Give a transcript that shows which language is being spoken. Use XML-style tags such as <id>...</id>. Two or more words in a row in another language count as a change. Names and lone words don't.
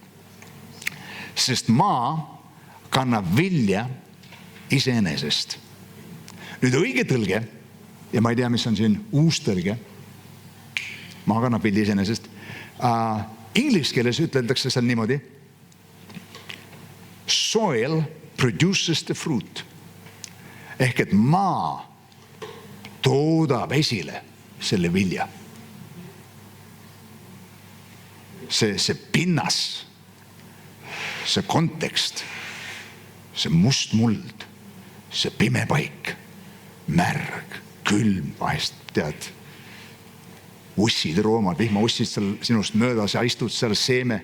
<et>Sest maa kannab vilja iseenesest. Nüüd õige tõlge, ja ma ei tea, mis on siin uus tõlge, maa kannab vilja iseenesest, inglise keeles ütleldakse seal niimoodi.</et> <en>Soil produces the fruit.</en> <et>Ehk et maa toodab esile selle vilja. See pinnas, see kontekst, see must muld, see pime paik, märg, külm, vahest tead, ussid, roomad, vihmaussid seal sinust möödas ja istud seal seeme.</et>